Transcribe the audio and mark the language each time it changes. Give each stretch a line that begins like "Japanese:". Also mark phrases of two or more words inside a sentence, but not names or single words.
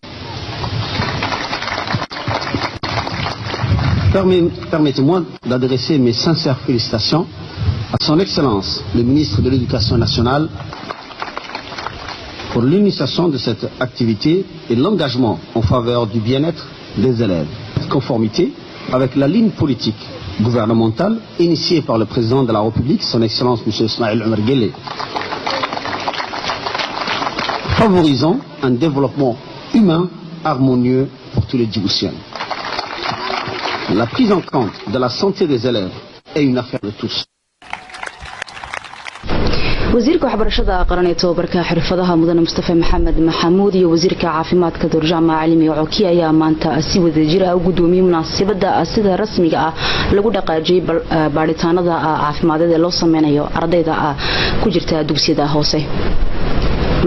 French: Permettez-moi d'adresser mes sincères félicitations à son Excellence, le ministre de l'Éducation nationale, pour l'initiation de cette activité et l'engagement en faveur du bien-être des élèves, en conformité avec la ligne politique gouvernementale initiée par le président de la République, son Excellence M. Soumaïl Omar Guelleh, favorisant un développement humain harmonieux pour tous les Djiboutiens. La prise en compte de la santé des élèves est une affaire de tous.
Somali: وزيرك waxbarashada qaran ee tababarka xirfadaha mudane Mustafa Mohamed Mahamoud iyo wasiirka caafimaadka Dr Jama Elmi Coki ayaa maanta si wadajir ah u gudoomiyay munaasabada sida rasmiga ah lagu dhaqaajiyay baaritaanada caafimaadka ee loo sameeyo ardayda ku jirta dugsiyada hoose.